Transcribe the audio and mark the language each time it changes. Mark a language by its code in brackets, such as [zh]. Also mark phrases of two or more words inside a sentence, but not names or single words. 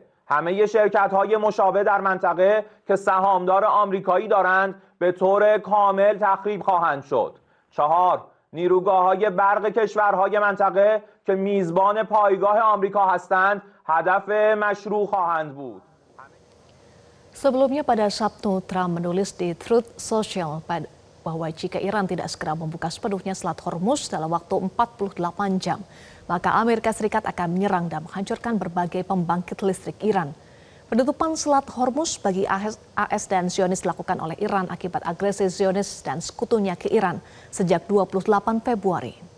[fa] همه شرکت‌های مشابه در منطقه که سهامدار آمریکایی دارند به طور کامل تخریب خواهند شد. 4. نیروگاه‌های برق کشورهای منطقه که میزبان پایگاه آمریکا هستند هدف مشروع خواهند بود. [id] Sebelumnya pada Sabtu, Trump menulis di Truth Social bahwa jika Iran tidak segera membuka sepenuhnya Selat Hormuz dalam waktu 48 jam, maka Amerika Serikat akan menyerang dan menghancurkan berbagai pembangkit listrik Iran. Penutupan Selat Hormuz bagi AS dan Zionis dilakukan oleh Iran akibat agresi Zionis dan sekutunya ke Iran sejak 28 Februari.